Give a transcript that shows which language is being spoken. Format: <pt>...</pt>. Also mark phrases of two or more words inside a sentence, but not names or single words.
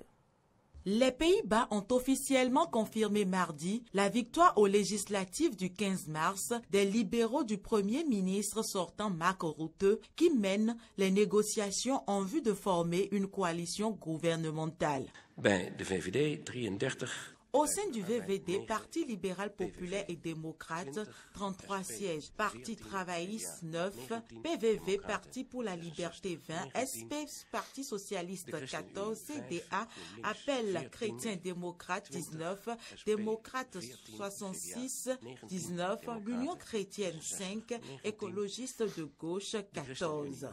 <fr>Les Pays-Bas ont officiellement confirmé mardi la victoire aux législatives du 15 mars des libéraux du Premier ministre sortant Mark Rutte qui mènent les négociations en vue de former une coalition gouvernementale.</fr> <nl>Bij de VVD 33.</nl> <fr>Au sein du VVD, Parti libéral populaire et démocrate, 33 sièges, Parti travailliste 9, PVV, Parti pour la liberté 20, SP, Parti socialiste 14, CDA, Appel chrétien démocrate 19, Démocrate 66, 19, l'Union chrétienne 5, écologiste de gauche 14.</fr>